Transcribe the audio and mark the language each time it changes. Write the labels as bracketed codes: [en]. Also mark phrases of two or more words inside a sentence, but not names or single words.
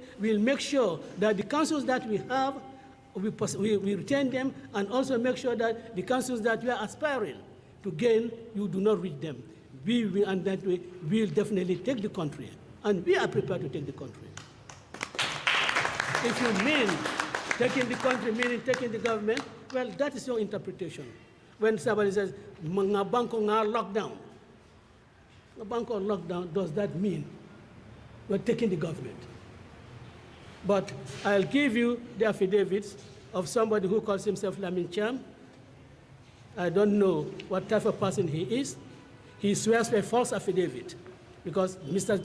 [en] We'll make sure that the councils that we have, we retain them, and also make sure that the councils that we are aspiring to gain, you do not reach them. We will, and that way, we will definitely take the country, and we are prepared to take the country. If you mean taking the country, meaning taking the government, well, that is your interpretation. When somebody says, "Mga banko nga lockdown," a banko lockdown, does that mean we're taking the government? But I'll give you the affidavits of somebody who calls himself Lamin Cham. I don't know what type of person he is. He swears by a false affidavit because Mr.